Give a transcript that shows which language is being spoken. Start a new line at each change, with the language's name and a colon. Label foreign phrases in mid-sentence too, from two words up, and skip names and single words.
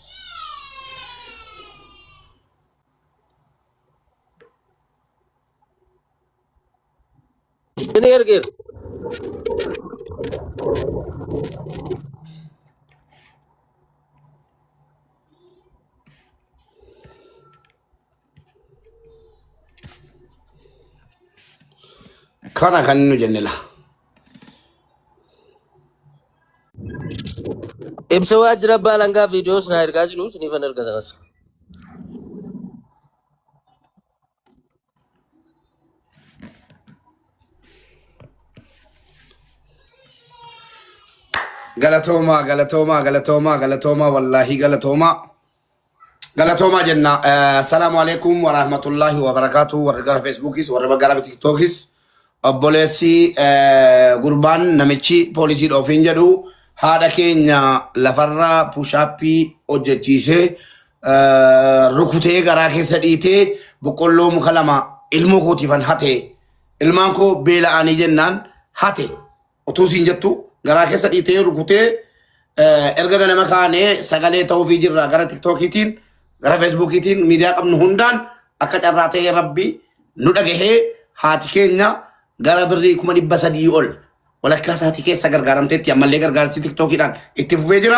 Oromo: Ini ergir. kana kan nu jennela Ibsa waajjira baalangaa viidiyoos na ergaa jiru siniifan erga sanas. galatoma wallahi galatoma jenna.
Arabic: السلام عليكم ورحمة الله وبركاته.
Oromo: Warra gara Facebookis warra gara TikTokis obboleessi gurbaan namichi poolisii dhoofin jedhu haadha keenya lafarraa pushaappii hojjechiisee rukutee garaa keessa dhiitee boqqolloo muka lama ilmoo kootiifan hate ilmaan koo beela'anii jennaan hate utuu siin jettu garaa keessa dhiitee rukutee erga ganama kaanee sagalee ta'uufii jirra gara TikTokiitiin gara Facebookiitiin miidiyaa qabnu hundaan akka carraa ta'ee rabbi nu dhagahee haati keenya gara birrii 300 ol walakkaa isaatii keessa gargaaramteetti ammallee gargaarsi TikTokiidhaan itti fufee jira.